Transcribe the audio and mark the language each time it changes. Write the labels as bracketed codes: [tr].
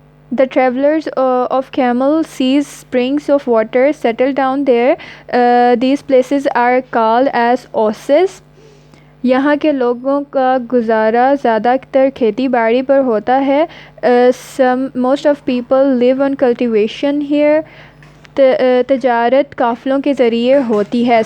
[en] The travelers of camel sees springs of water settle down there. These places are called as oases. [ur] یہاں کے لوگوں کا گزارا زیادہ تر کھیتی باڑی پر ہوتا ہے. [en] Most of people live on cultivation here. [ur] تجارت قافلوں کے ذریعے ہوتی ہے.